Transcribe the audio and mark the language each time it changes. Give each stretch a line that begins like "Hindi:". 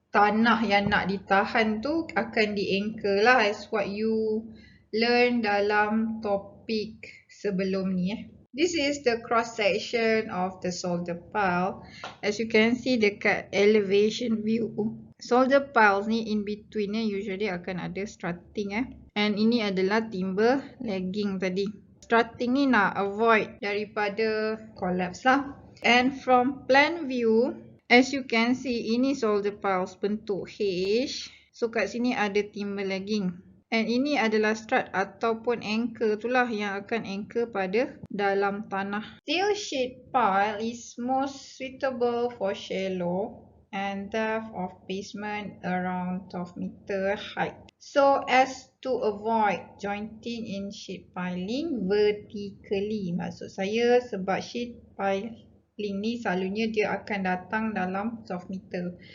Malay: Tanah yang nak ditahan tu akan di-anchor lah,
English: as what you learn
Malay: dalam topik sebelum ni.
English: This is the cross section of the solder pile. As you can see dekat elevation view, solder piles ni in between usually akan ada strutting.
Malay: And ini adalah timber legging tadi. Strutting ni nak avoid daripada collapse lah.
English: And from plan view, as you can see, ini solder piles bentuk H.
Malay: So kat sini ada timber legging. And ini adalah strut ataupun anchor itulah yang akan anchor pada dalam tanah.
English: Steel sheet pile is most suitable for shallow and depth of basement around 12 meter height. So as to avoid jointing in sheet piling vertically.
Malay: Maksud saya sebab sheet piling ni selalunya dia akan datang dalam 12 meter.